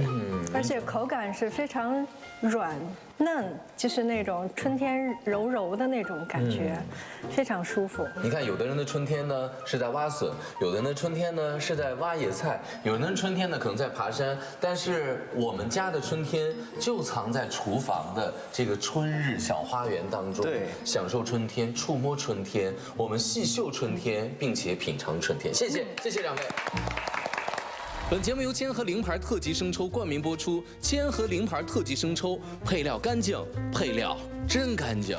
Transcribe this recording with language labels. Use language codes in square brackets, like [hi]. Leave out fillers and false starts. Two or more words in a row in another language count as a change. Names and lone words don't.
[zh] 而且口感是非常軟嫩，就是那種春天柔柔的那種感覺，非常舒服。你看，有的人的春天呢是在挖筍，有的人的春天呢是在挖野菜，有的人春天呢可能在爬山，但是我們家的春天就藏在廚房的這個春日小花園當中，對，享受春天，觸摸春天，我們細嗅春天，並且品嘗春天。謝謝，謝謝兩位。本節目由千和零牌特級生抽冠名播出，千和零牌特級生抽，配料乾淨，配料真乾淨。